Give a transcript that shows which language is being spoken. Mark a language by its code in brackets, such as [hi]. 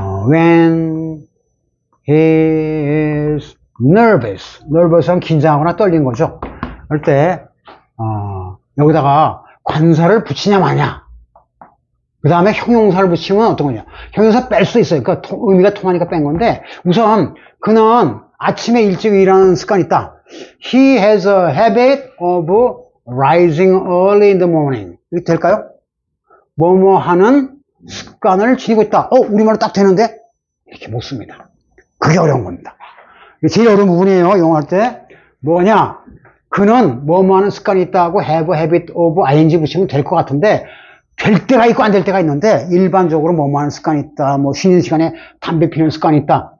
[en] when he is nervous [ko] 는 긴장하거나 떨린 거죠. 그럴 때 여기다가 관사를 붙이냐 마냐. 그 다음에 형용사를 붙이면 어떤 거냐. 형용사 뺄 수 있어요. 그러니까 의미가 통하니까 뺀 건데, 우선 그는 아침에 일찍 일하는 습관이 있다. [en] He has a habit of rising early in the morning. [ko] 이렇게 될까요? 뭐뭐 하는 습관을 지니고 있다. 우리말로 딱 되는데? 이렇게 못 씁니다. 그게 어려운 겁니다. 제일 어려운 부분이에요. 영어할 때. 뭐냐? 그는 뭐뭐 하는 습관이 있다고 [en] have a habit of [ko] ing 붙이면 될 것 같은데, 될 때가 있고 안 될 때가 있는데, 일반적으로 뭐뭐 하는 습관이 있다, 뭐 쉬는 시간에 담배 피는 습관이 있다.